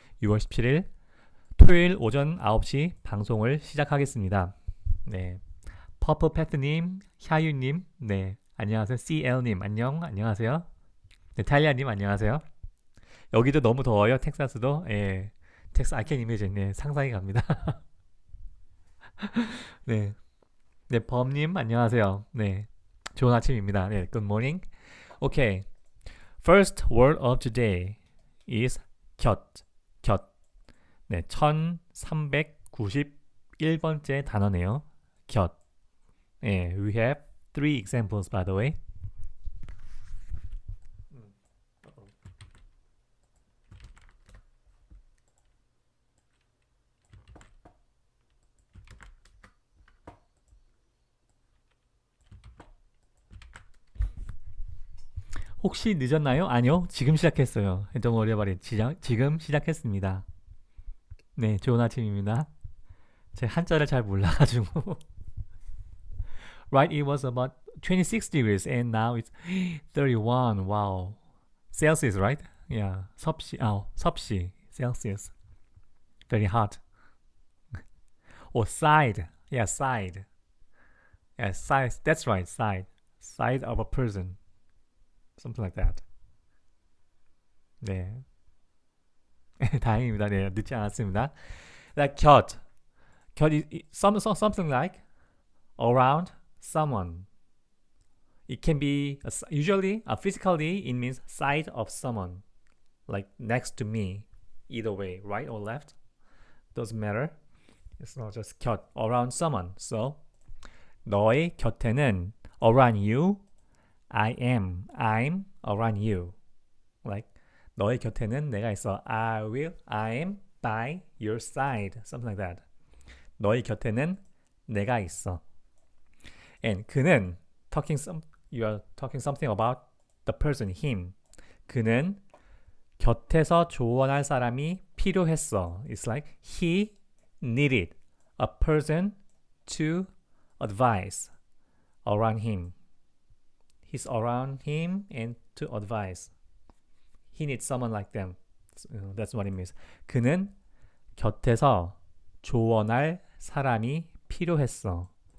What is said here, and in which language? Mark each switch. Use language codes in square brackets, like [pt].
[ko] 6월 17일 토요일 오전 9시 방송을 시작하겠습니다. 네. 퍼플패트님, 샤유님, 네. 안녕하세요. CL님, 안녕하세요. 네, 탈리아님, 안녕하세요. 여기도 너무 더워요. 텍사스도. 예. [en] 텍사스, I can imagine. [ko] 네, 상상이 갑니다. 네. 네, 범님, 안녕하세요. 네. 좋은 아침입니다. 네, [en] good morning. Okay. First word of today is 곁. [ko] 네, 1391번째 단어네요. 곁. [en] 네, we have three examples by the way. [ko] 혹시 늦었나요? 아니요. 지금 시작했어요. [en] Don't worry about it. [ko] 지금 시작했습니다. 네, 좋은 아침입니다. 제 한자를 잘 몰라가지고. [en] Right, it was about 26 degrees and now it's 31. Wow. Celsius, right? Yeah. 섭씨. Celsius. Very hot. Or side. Yeah, side. Yeah, side. That's right, side. Side of a person. Something like that. [ko] 네. 다행입니다. 네, 늦지 않았습니다. [en] Like 곁 is something like around someone. It can be usually physically it means side of someone, like next to me. Either way, right or left, doesn't matter. It's not just 곁, around someone. So [ko] 너의 곁에는 [en] around you. I'm around you. [ko] Like 너의 곁에는 내가 있어. [en] I'm by your side. Something like that. [ko] 너의 곁에는 내가 있어. [en] And 그는 you are talking something about the person, him. [ko] 그는 곁에서 조언할 사람이 필요했어. [en] It's like he needed a person to advise around him. He's around him and to advise. He needs someone like them. That's what it means. [ko] 그는 곁에서 조언할 사람이 필요했어.